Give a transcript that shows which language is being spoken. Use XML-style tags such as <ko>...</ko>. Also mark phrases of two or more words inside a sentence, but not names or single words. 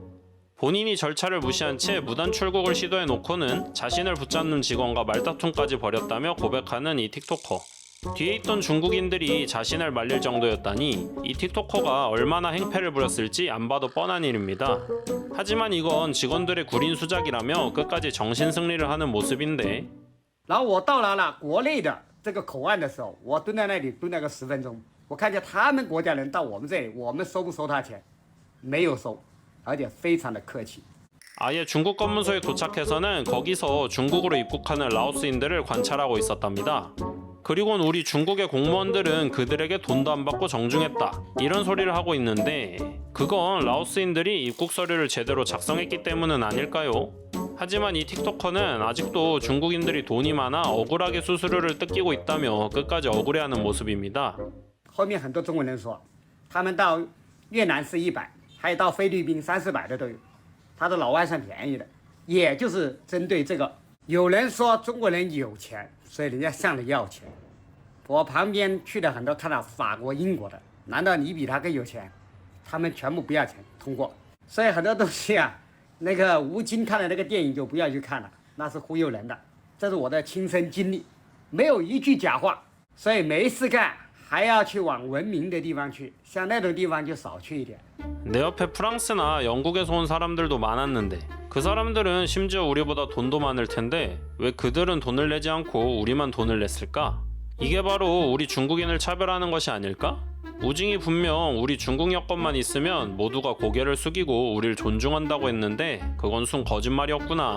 <ko>본인이 절차를 무시한 채 무단 출국을 시도해놓고는 자신을 붙잡는 직원과 말다툼까지 벌였다며 고백하는 이 틱토커. 뒤에 있던 중국인들이 자신을 말릴 정도였다니 이 틱토커가 얼마나 행패를 부렸을지 안 봐도 뻔한 일입니다. 하지만 이건 직원들의 구린 수작이라며 끝까지 정신승리를 하는 모습인데,</ko> <zh>然后我到达了国内的这个口岸的时候，我蹲在那里蹲了个10分钟，我看见他们国家人到我们这里，我们收不收他钱？没有收，而且非常的客气。</zh> <ko>아예 중국 검문소에 도착해서는 거기서 중국으로 입국하는 라오스인들을 관찰하고 있었답니다. 그리고는 우리 중국의 공무원들은 그들에게 돈도 안 받고 정중했다, 이런 소리를 하고 있는데, 그건 라오스인들이 입국 서류를 제대로 작성했기 때문은 아닐까요? 하지만 이 틱토커는 아직도 중국인들이 돈이 많아 억울하게 수수료를 뜯기고 있다며 끝까지 억울해하는 모습입니다.</ko> <zh>后面很多中国人说，他们到越南是100，还有到菲律宾300-400的都有，他的老外算便宜的，也就是针对这个。有人说中国人有钱，所以人家向着要钱。我旁边去的很多看到法国、英国的，难道你比他更有钱？他们全部不要钱通过，所以很多东西啊，那个吴京看的那个电影就不要去看了，那是忽悠人的。这是我的亲身经历，没有一句假话，所以没事干还要去往文明的地方去，像那种地方就少去一点。</zh> <ko>내 옆에 프랑스나 영국에서 온 사람들도 많았는데 그 사람들은 심지어 우리보다 돈도 많을 텐데 왜 그들은 돈을 내지 않고 우리만 돈을 냈을까? 이게 바로 우리 중국인을 차별하는 것이 아닐까? 우징이 분명 우리 중국 여권만 있으면 모두가 고개를 숙이고 우리를 존중한다고 했는데 그건 순 거짓말이었구나.</ko>